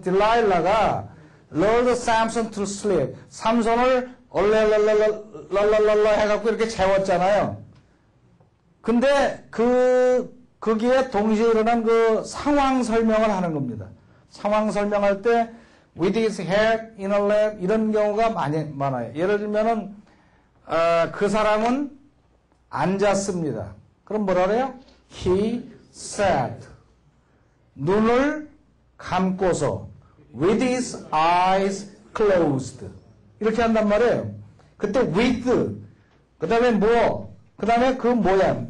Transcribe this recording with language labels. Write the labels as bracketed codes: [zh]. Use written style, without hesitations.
[en] 딜라일라가 lured Samson to sleep. [ko] 삼손을 얼레얼레얼레 해갖고 이렇게 재웠잖아요. 근데 거기에 동시에 일어난 그 상황 설명을 하는 겁니다. 상황 설명할 때 [en] with his head in a lap [ko] 이런 경우가 많아요. 예를 들면은 그 사람은 앉았습니다. 그럼 뭐라 그래요? [en] He sat. [ko] 눈을 감고서 [en] with his eyes closed. [ko] 이렇게 한단 말이에요. 그때 with, 그 다음에 뭐, 그 다음에 그 모양.